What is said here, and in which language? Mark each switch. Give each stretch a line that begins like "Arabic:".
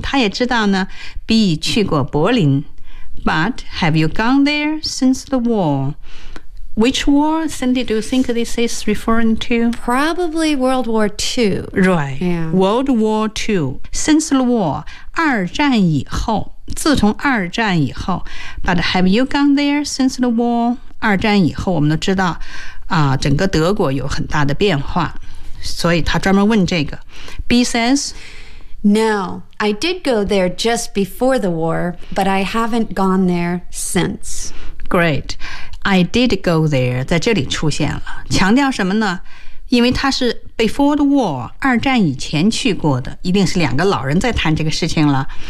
Chinese: 他也知道呢 B 去过柏林
English: But have you gone there since the war? Which war, Cindy, do you think this is referring to? Probably World War II. Right.、 Yeah. World War II. Since the war,
Chinese: 二战以后自从二战以后
English: But have you gone there since the war?
Chinese: 二战以后我们都知道、整个德国有很大的变化。所以他专门问这个。
English: B says, No, I did go there just before the war, but I haven't gone there since. Great. I did go there
Chinese: 在这里出现了，强调什么呢？因为他是
English: before the war
Chinese: 二战以前去过的，一定是两个老人在谈这个事情了。